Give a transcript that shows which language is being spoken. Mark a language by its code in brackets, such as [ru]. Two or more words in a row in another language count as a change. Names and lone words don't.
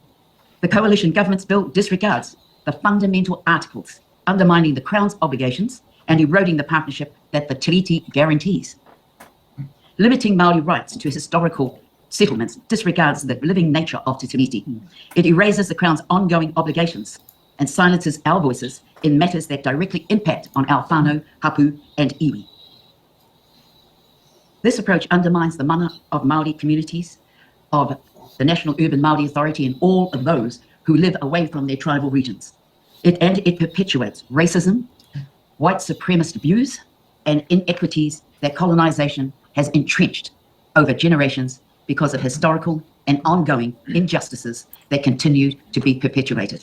[en] The coalition government's bill disregards the fundamental articles, undermining the Crown's obligations and eroding the partnership that the treaty guarantees. Limiting Māori rights to historical settlements disregards the living nature of Te Tiriti. It erases the Crown's ongoing obligations and silences our voices in matters that directly impact on our [mi] whānau, hapu [en] and iwi. This approach undermines the mana of Māori communities of the National Urban Māori Authority and all of those who live away from their tribal regions. It perpetuates racism, white supremacist views, and inequities that colonization has entrenched over generations because of historical and ongoing injustices that continue to be perpetuated.